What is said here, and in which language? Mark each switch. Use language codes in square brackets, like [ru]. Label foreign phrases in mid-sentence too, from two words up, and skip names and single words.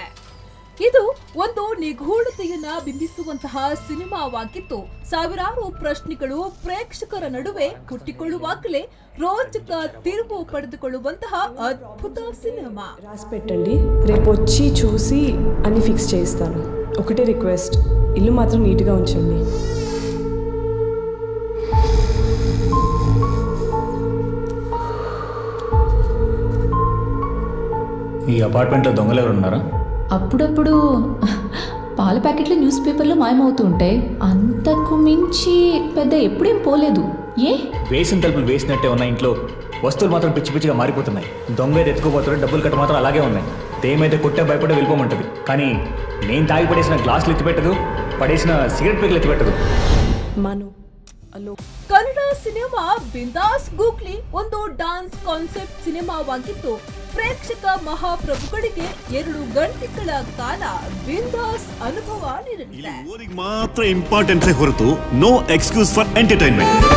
[kn] ಇದು ಒಂದು ನಿಗೂಢತೆಯನ್ನ ಬಿಂಬಿಸುವಂತಹ ಸಿನಿಮಾವಾಗಿದ್ದು ಸಾವಿರಾರು ಪ್ರಶ್ನೆಗಳು ಪ್ರೇಕ್ಷಕರ ನಡುವೆ ಹುಟ್ಟಿಕೊಳ್ಳುವಾಗಲೇ ರೋಚಕ ತಿರುವು ಪಡೆದುಕೊಳ್ಳುವಂತಹ ಅದ್ಭುತ ಸಿನಿಮಾ. [te] రాసిపెట్టండి, రేపు వచ్చి చూసి అన్ని ఫిక్స్ చేస్తాను. ఒకటే రిక్వెస్ట్, ఇల్లు మాత్రం నీట్గా ఉంచండి. ఈ అపార్ట్మెంట్లో దొంగలు ఎవరు ఉన్నారా? అప్పుడప్పుడు పాల ప్యాకెట్లు న్యూస్ పేపర్లో మాయమవుతూ ఉంటాయి. అంతకు మించి పెద్ద ఎప్పుడేం పోలేదు. ఏ వేసిన తలుపులు వేసినట్టే ఉన్న ఇంట్లో వస్తువులు మాత్రం పిచ్చి పిచ్చిగా మారిపోతున్నాయి. దొంగ ఎత్తుకుపోతారు, డబ్బులు కట్ట మాత్రం అలాగే ఉన్నాయి. దేమైతే కొట్టే భయపడే వెళ్ళిపోమంటుంది, కానీ నేను తాగి పడేసిన గ్లాసులు ఎత్తిపెట్టదు, పడేసిన సిగరెట్ పేకలు ఎత్తిపెట్టదు. మను [kn] ಕನ್ನಡ ಸಿನಿಮಾ ಬಿಂದಾಸ್ ಗೂಗ್ಲಿ ಒಂದು ಡಾನ್ಸ್ ಕಾನ್ಸೆಪ್ಟ್ ಸಿನಿಮಾವಾಗಿದ್ದು ಪ್ರೇಕ್ಷಕ ಮಹಾಪ್ರಭುಗಳಿಗೆ 2 ಗಂಟೆಗಳ ಕಾಲ ಬಿಂದಾಸ್ ಅನುಭವ ನೀಡಲಿದೆ. ಓದಿಗೆ ಮಾತ್ರ ಇಂಪಾರ್ಟೆನ್ಸ್ ಹೊರತು [en] no excuse for entertainment.